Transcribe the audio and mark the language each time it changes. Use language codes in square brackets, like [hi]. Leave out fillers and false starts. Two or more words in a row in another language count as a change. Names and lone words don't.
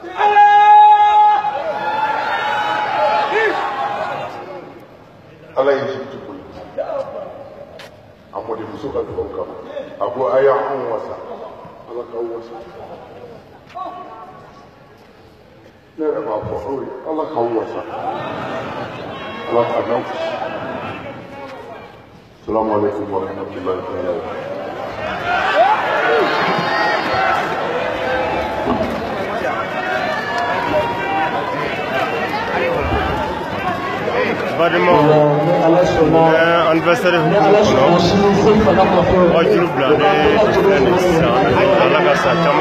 [bm] Ala ye Egypte ko ye. A mɔdenmuso ka dugawu kama. A ko a y'anw wasa. Ala k'aw wasa. Ne yɛrɛ b'a fɔ aw ye Ala k'aw wasa. Ala ka n'aw kisi. [ar] السلام عليكم ورحمة الله وبركاته. [bm] anniversaire wajuru bila ne sisan Ala ka sa caman